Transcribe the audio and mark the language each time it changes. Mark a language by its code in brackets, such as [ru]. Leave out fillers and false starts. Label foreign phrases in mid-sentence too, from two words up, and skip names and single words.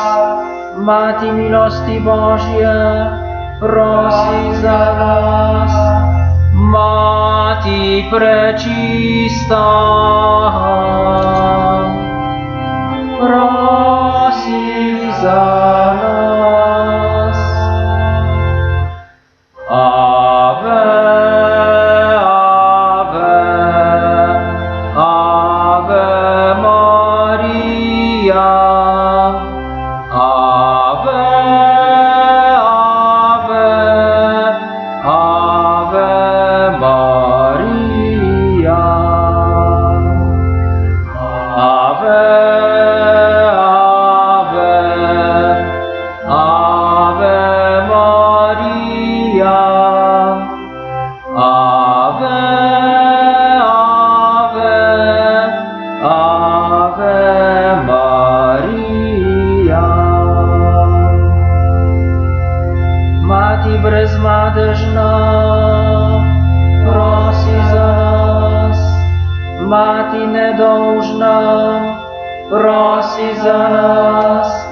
[sl] Mati milosti Božje, prosi za nas. Mati prečista, prosi za nas. [la] Ave, Ave, Ave Marija, Ave, Ave, Ave Marija, Ave, Ave, Ave Marija, Ave, Ave, Ave Marija. [sl] Mati brezmadežna, prosi za nas. Mati nedolžna, prosi za nas.